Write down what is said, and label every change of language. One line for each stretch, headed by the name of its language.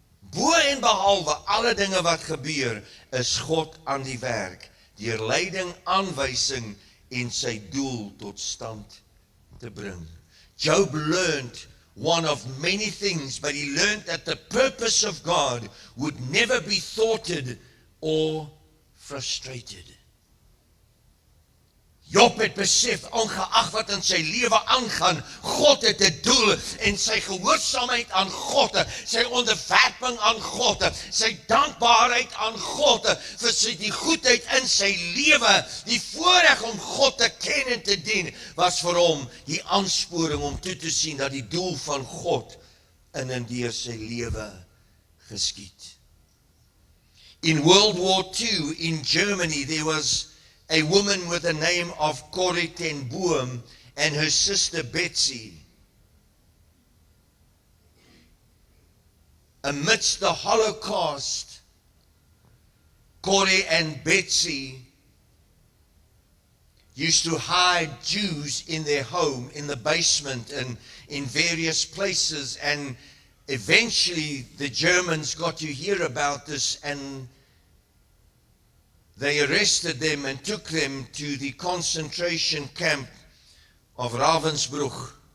Afrikaans: Bo en behalwe alle dinge wat gebeur, is God aan die werk, deur leiding, aanwysing en sy doel tot stand te bring.
English: Job learned one of many things, but he learned that the purpose of God would never be thwarted or frustrated.
Afrikaans: Job het besef, ongeag wat in sy lewe aangaan, God het 'n doel en sy gehoorsaamheid aan God, sy onderwerping aan God, sy dankbaarheid aan God, vir sy die goedheid in sy lewe, die voorreg om God te ken en te dien, was vir hom die aansporing om toe te sien dat die doel van God in en deur sy lewe geskied.
English: In World War II in Germany, there was a woman with the name of Corrie ten Boom and her sister Betsy. Amidst the Holocaust, Corrie and Betsy used to hide Jews in their home, in the basement and in various places, and eventually the Germans got to hear about this and they arrested them and took them to the concentration camp of Ravensbrück.